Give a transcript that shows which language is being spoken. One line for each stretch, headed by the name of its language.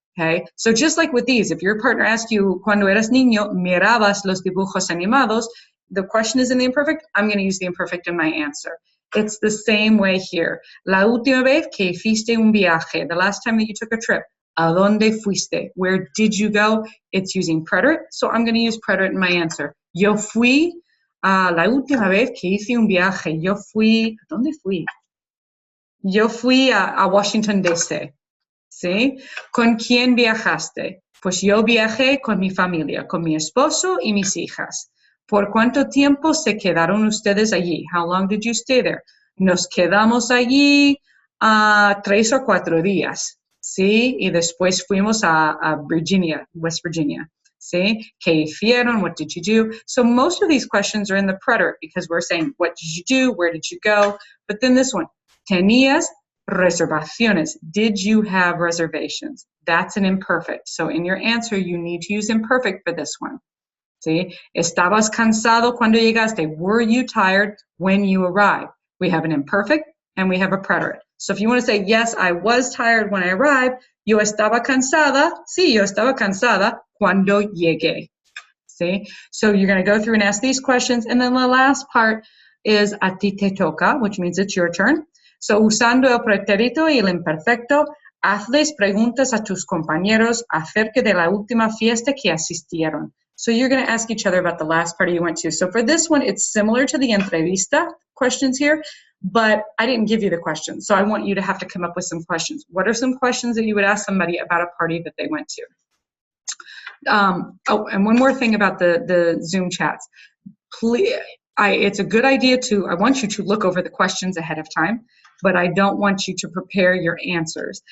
English: Okay, so just like with these, if your partner asks you,
Spanish: cuando eras niño, mirabas los dibujos animados,
English: the question is in the imperfect, I'm going to use the imperfect in my answer. It's the same way here.
Spanish: La última vez que hiciste un viaje,
English: the last time that you took a trip,
Spanish: ¿A dónde fuiste?
English: Where did you go? It's using preterite, so I'm going to use preterite in my answer.
Spanish: Yo fui la última vez que hice un viaje. Yo fui, ¿dónde fui? Yo fui a Washington, D.C. ¿Sí? ¿Con quién viajaste? Pues yo viajé con mi familia, con mi esposo y mis hijas. ¿Por cuánto tiempo se quedaron ustedes allí?
English: How long did you stay there?
Spanish: Nos quedamos allí 3 o 4 días, ¿sí? Y después fuimos a Virginia, West Virginia, ¿sí? ¿Qué hicieron?
English: What did you do? So most of these questions are in the preterite because we're saying, what did you do? Where did you go? But then this one,
Spanish: ¿tenías reservaciones?
English: Did you have reservations? That's an imperfect. So in your answer, you need to use imperfect for this one.
Spanish: ¿Sí? ¿Estabas cansado cuando llegaste?
English: Were you tired when you arrived? We have an imperfect and we have a preterite. So if you want to say, yes, I was tired when I arrived,
Spanish: yo estaba cansada. Sí, yo estaba cansada cuando llegué. ¿Sí?
English: So you're going to go through and ask these questions. And then the last part is
Spanish: a ti te toca,
English: which means it's your turn.
Spanish: So usando el pretérito y el imperfecto, hazles preguntas a tus compañeros acerca de la última fiesta que asistieron.
English: So you're going to ask each other about the last party you went to. So for this one, it's similar to the entrevista questions here, but I didn't give you the questions. So I want you to have to come up with some questions. What are some questions that you would ask somebody about a party that they went to? Oh, and one more thing about the Zoom chats. Please, it's a good idea I want you to look over the questions ahead of time, but I don't want you to prepare your answers.